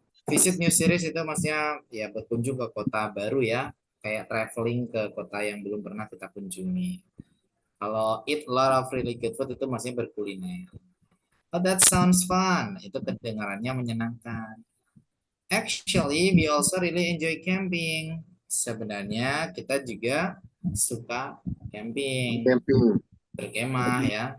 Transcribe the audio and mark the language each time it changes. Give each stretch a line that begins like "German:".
English: Visit new series
Indonesian: itu maksudnya ya berkunjung ke kota baru ya. Kayak traveling ke kota yang belum pernah kita kunjungi. Kalau
English: eat a lot of really good food
Indonesian: itu maksudnya berkuliner.
English: Oh, that sounds fun.
Indonesian: Itu kedengarannya menyenangkan.
English: Actually, we also really enjoy camping.
Indonesian: Sebenarnya kita juga suka camping, berkemah ya.